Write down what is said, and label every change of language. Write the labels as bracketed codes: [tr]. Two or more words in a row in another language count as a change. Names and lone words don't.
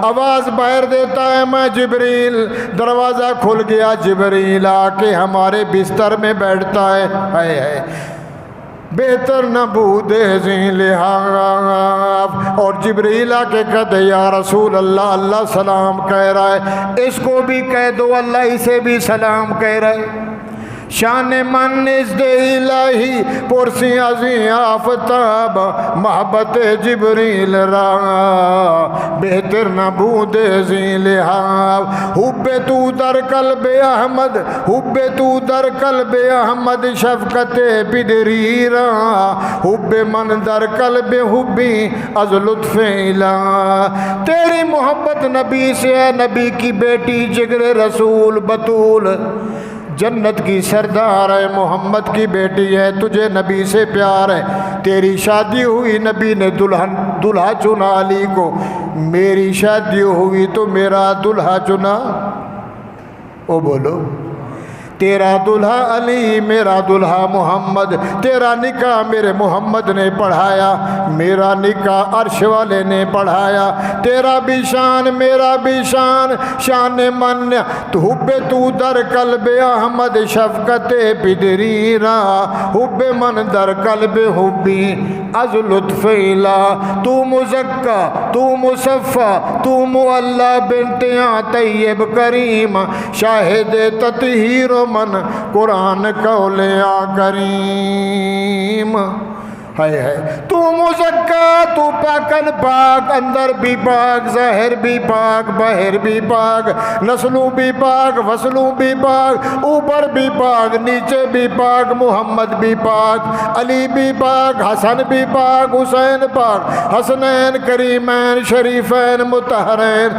[ur] آواز باہر دیتا ہے، میں جبریل. دروازہ کھل گیا، جبریل آ کے ہمارے بستر میں بیٹھتا ہے. [fa] ہے بہتر نبود ازیں لحاف. [ur] اور جبریل آ کے کہتے [ar] یا رسول اللہ، [ur] اللہ سلام کہہ رہا ہے، اس کو بھی کہہ دو اللہ اسے بھی سلام کہہ رہا ہے. [fa] شان من نزد الہی پرسی ازیں آفتاب محبت جبریل را بہتر نبود ازیں لحاف. حب تو در قلب احمد، حب تو در قلب احمد شفقت پدری را حب من در قلب حبی از لطف الہ. [ur] تیری محبت نبی سے ہے، نبی کی بیٹی جگر رسول بطول جنت کی سردار ہے، محمد کی بیٹی ہے، تجھے نبی سے پیار ہے. تیری شادی ہوئی، نبی نے دلہا چنا علی کو. میری شادی ہوئی تو میرا دلہا چنا. او بولو، تیرا دلہا علی، میرا دلہا محمد. تیرا نکاح میرے محمد نے پڑھایا، میرا نکاح عرش والے نے پڑھایا. تیرا بھی شان میرا بھی شان. [fa] شان من تو حب تو در قلب احمد شفقت پدری را حب من در قلب حبی از لطف الہ. تو مزکا، تو مصفا، تو معلی بنت طیب کریم شاہد تطہیر من قرآن قول کریم. [ur] ہے تو مزکا، تو پاکن پاک، اندر بھی پاک، ظاہر بھی پاک، باہر بھی پاک، نسلوں بھی پاک، فصلوں بھی پاک، اوپر بھی پاک، نیچے بھی پاک، محمد بھی پاک، علی بھی پاک، حسن بھی پاک، حسین پاک، حسنین کریمین شریفین مطہرین.